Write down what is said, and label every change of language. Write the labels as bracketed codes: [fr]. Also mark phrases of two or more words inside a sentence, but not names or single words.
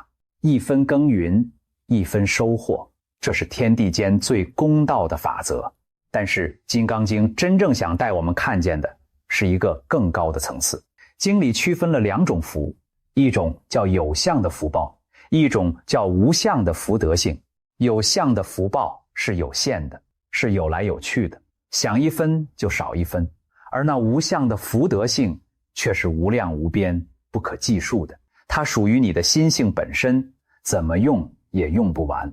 [zh] 一分耕耘，一分收穫，這是天地間最公道的法則。但是《金剛經》真正想帶我們看見的是一個更高的層次。經裡區分了兩種福，一種叫有相的福報，一種叫無相的福德性。有相的福報是有限的，是有來有去的，想一分就少一分，而那無相的福德性卻是无量無邊、不可計數的。它屬於你的心性本身，怎麼用也用不完。